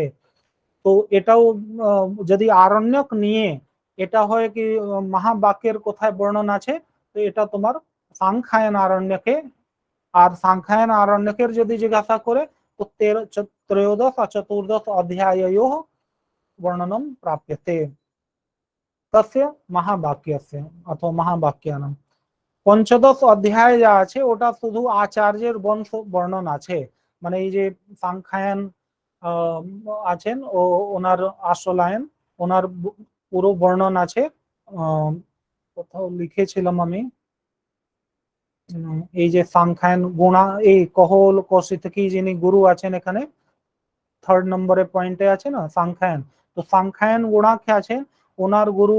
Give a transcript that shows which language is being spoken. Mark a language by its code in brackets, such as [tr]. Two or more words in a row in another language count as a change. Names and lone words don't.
[bn] তো এটাও যদি আরণ্যক নিয়ে এটা হয় কি মহাবাক্যের কোথায় বর্ণন আছে, তো এটা তোমার সাংখ্যায়ন আরণ্যকে। আর সাংখ্যায়ন আরণ্যকের যদি জিজ্ঞাসা করে তো ত্রয়োদশ আর চতুর্দশ [sa] অধ্যায়योः वर्णनम प्राप्यते तस्य महावाक्यस्य अथवा महावाक्यानाम। [bn] পঞ্চদশ অধ্যায় যা আছে ওটা শুধু আচার্যের বংশ বর্ণন আছে, মানে এই যে সাংখ্যায়ন আছেন ও ওনার আশ্রলায়ন, ওনার পুরো বর্ণন আছে। কোথাও লিখেছিলাম আমি, এই যে সাংখ্যায়ন গুণা, এই কহল কৌশিতকি যিনি গুরু আছেন এখানে 3rd নম্বরে পয়েন্টে আছে না সাংখ্যায়ন, তো সাংখ্যায়ন গুণাখ্যা আছেন ওনার গুরু।